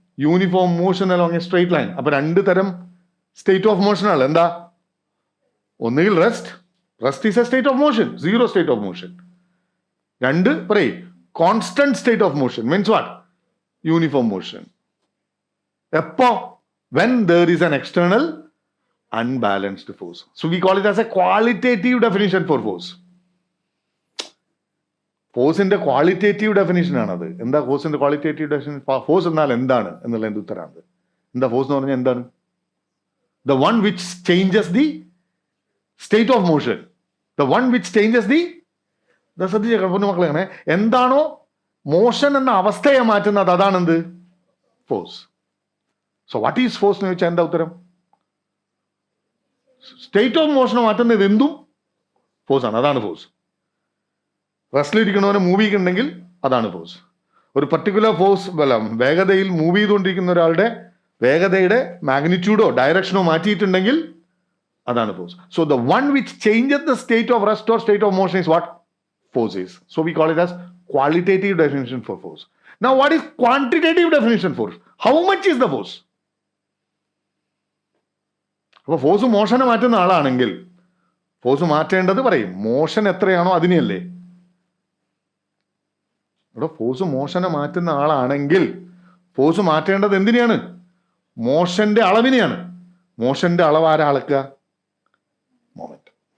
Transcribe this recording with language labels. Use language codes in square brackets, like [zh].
[en] Uniform motion along a straight line. [ml] അപ്പൊ രണ്ട് തരം [en] state of motion [ml] ആണ്. എന്താ? ഒന്നുകിൽ [en] Rest is a state of motion, zero state of motion. [ml] രണ്ട് പറയും [en] Constant state of motion means what? Uniform motion. [ml] എപ്പോ? [en] when there is an external unbalanced force. So we call it as a qualitative definition for force. [ml] ഫോഴ്സിന്റെ qualitative definition ആണത്. എന്താ ഫോഴ്സിന്റെ qualitative definition? Force എന്നാൽ എന്താണ് എന്നുള്ള എന്ത് ഉത്തരമാണ്? എന്താ ഫോഴ്സ് എന്ന് പറഞ്ഞാൽ എന്താണ്? [en] the one which changes the state of motion, the one which changes the [ml] ശ്രദ്ധിച്ച മക്കളെ, അങ്ങനെ എന്താണോ മോഷൻ എന്ന അവസ്ഥയെ മാറ്റുന്നത് അതാണ് എന്ത്? Force. [en] so what is force [ml] എന്ന് ചോദിച്ചാൽ എന്താ ഉത്തരം? സ്റ്റേറ്റ് ഓഫ് മോഷനെ മാറ്റുന്നത് എന്തും ഫോഴ്സ് ആണ്. അതാണ് ഫോഴ്സ്. റെസ്റ്റിലിരിക്കണവനെ മൂവ് ചെയ്യുന്നുണ്ടെങ്കിൽ അതാണ് ഫോഴ്സ്. ഒരു പർട്ടിക്കുലർ ഫോഴ്സ് വേഗതയിൽ മൂവ് ചെയ്തുകൊണ്ടിരിക്കുന്ന ഒരാളുടെ വേഗതയുടെ മാഗ്നിറ്റ്യൂഡോ ഡയറക്ഷനോ മാറ്റിയിട്ടുണ്ടെങ്കിൽ അതാണ് force. [en] So the one which changes the state of rest or state of motion is what force is. So we call it as qualitative definition for force. Now what is quantitative definition for? How much is the force? [ml] അപ്പൊ force മോഷനെ മാറ്റുന്ന ആളാണെങ്കിൽ force മാറ്റേണ്ടത് പറയും motion എത്രയാണോ അതിനെയല്ലേ. ഇവിടെ force മോഷനെ മാറ്റുന്ന ആളാണെങ്കിൽ force മാറ്റേണ്ടത് എന്തിനെയാണ്? മോഷന്റെ അളവിനെയാണ്. മോഷന്റെ അളവ് ആരാ അളക്കുക? മൊമെന്റ്.